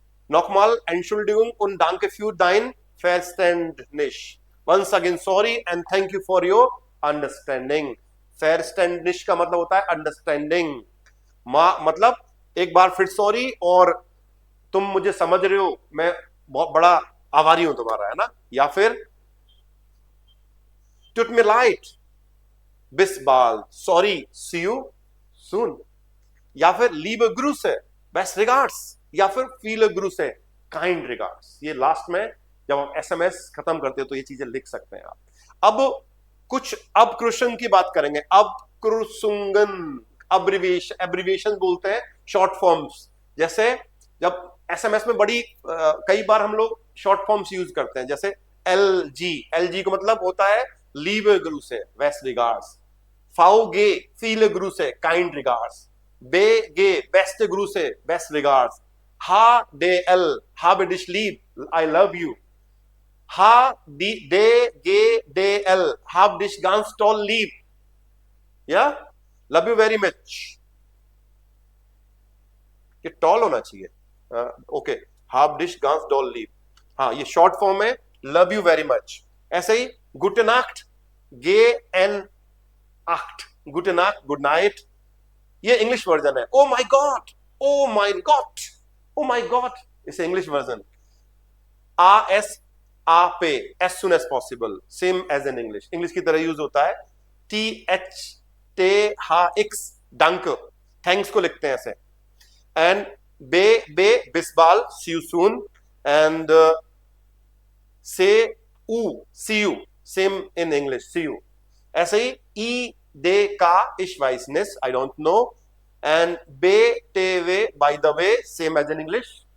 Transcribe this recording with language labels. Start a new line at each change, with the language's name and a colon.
German: Nochmal, Entschuldigung und danke für dein Verständnis.
English: Once again, sorry and thank you for your understanding.
Hindi: Verständnis का मतलब होता है understanding. मतलब एक बार फिर सॉरी, और तुम मुझे समझ रहे हो, मैं बहुत बड़ा आभारी हूं तुम्हारा, है ना।
German: या फिर tut mir leid, bis bald,
English: sorry, see you soon।
German: या फिर liebe Grüße,
English: best regards,
German: या फिर viele Grüße,
English: kind regards।
Hindi: ये लास्ट में जब हम एसएमएस खत्म करते हो तो ये चीजें लिख सकते हैं आप। अब कुछ अबक्रुशन की बात करेंगे। अबक्रुसुंगन, एब्रिविएशन बोलते हैं, शॉर्ट फॉर्म्स। जैसे जब एसएमएस में बड़ी कई बार हम लोग शॉर्ट फॉर्म्स यूज करते हैं, जैसे एलजी का मतलब होता है
German: liebe Grüße,
English: best regards।
German: VG, viele Grüße,
English: kind regards।
German: BG, beste Grüße,
English: best regards।
German: HDL, habe dich lieb,
English: I love you।
German: HDGDL, hab dich ganz toll lieb,
English: yeah, love you very much।
Hindi: ये toll होना चाहिए, okay.
German: hab dich ganz toll lieb,
Hindi: हाँ ये short form है,
English: love you very much।
Hindi: ऐसे ही
German: gute Nacht, G-N-Acht, gute Nacht,
English: good night,
Hindi: ये English version है।
English: oh my God, oh my God, oh my God,
Hindi: इसे English version.
English: ASAP, as soon as possible, same as in English, English की तरह use होता है।
Hindi: THTHX, danke, thanks को लिखते हैं ऐसे।
English: and
German: bis bald,
English: see you soon, and see you, same in English, see you। ऐसे ही EDK,
German: ich weiß nicht,
English: I don't know, and BTW, by the way, same as in English।